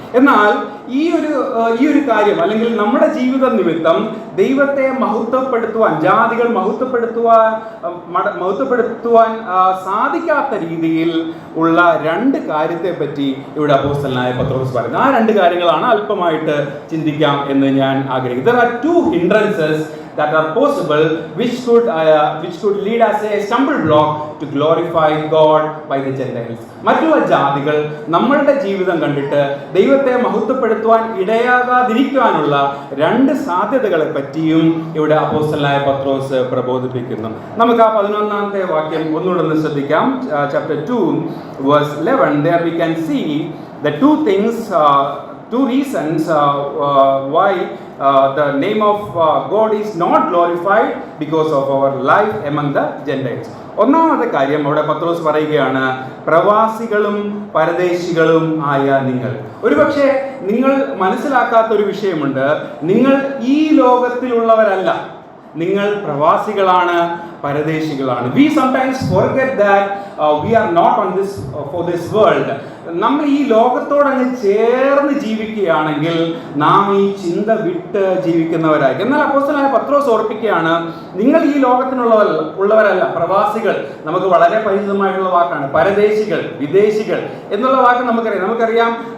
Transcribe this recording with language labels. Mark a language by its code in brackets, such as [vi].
[ml] എന്നാൽ ഈ ഒരു കാര്യം, അല്ലെങ്കിൽ നമ്മുടെ ജീവിത നിമിത്തം ദൈവത്തെ മഹത്വപ്പെടുത്തുവാൻ, ജാതികൾ മഹത്വപ്പെടുത്തുവാൻ സാധിക്കാത്ത രീതിയിൽ ഉള്ള രണ്ട് കാര്യത്തെ പറ്റി ഇവിടെ അപ്പോസ്തലനായ പത്രോസ് പറയുന്നു. ആ രണ്ട് കാര്യങ്ങളാണ് അല്പമായിട്ട് ചിന്തിക്കാം എന്ന് ഞാൻ ആഗ്രഹിക്കുന്നു. [en] There are two hindrances that are possible which could lead us a stumble block to glorify God by the Gentiles. [ml] മറ്റുള്ള ജാതികൾ നമ്മളുടെ ജീവിതം കണ്ടിട്ട് ദൈവത്തെ മഹത്വപ്പെടുത്തുവാൻ ഇടയാകാതിരിക്കാനുള്ള രണ്ട് സാധ്യതകളെ പറ്റിയും ഇവിടെ അപ്പോസ്തലനായ പത്രോസ് പ്രബോധിപ്പിക്കുന്നു. നമുക്ക് ആ 11ാമത്തെ വാക്യം ഒന്നുകൂടെ ശ്രദ്ധിക്കാം. [en] Chapter 2 verse 11. There we can see the two reasons why the name of God is not glorified because of our life among the Gentiles. [ml] ഒന്നാമത്തെ കാര്യം അവിടെ പത്രോസ് പറയുകയാണ്, പ്രവാസികളും പരദേശികളും ആയ നിങ്ങൾ. ഒരുപക്ഷെ നിങ്ങൾ മനസ്സിലാക്കാത്ത ഒരു വിഷയമുണ്ട്. നിങ്ങൾ ഈ ലോകത്തിലുള്ളവരല്ല, നിങ്ങൾ പ്രവാസികളാണ്, പരദേശികളാണ്. [en] We sometimes forget that we are not on this for this world. [ml] നമ്മൾ ഈ ലോകത്തോടങ്ങ് ചേർന്ന് ജീവിക്കുകയാണെങ്കിൽ നാം ഈ ചിന്ത വിട്ട് ജീവിക്കുന്നവരായിരിക്കും. എന്നാൽ അപ്പോസ്തലനായ പത്രോസ് ഓർപ്പിക്കുകയാണ്, നിങ്ങൾ ഈ ലോകത്തിനുള്ളവരല്ല, പ്രവാസികൾ. നമുക്ക് വളരെ പരിചിതമായിട്ടുള്ള വാക്കാണ് പരദേശികൾ, വിദേശികൾ എന്നുള്ള വാക്ക് നമുക്കറിയാം.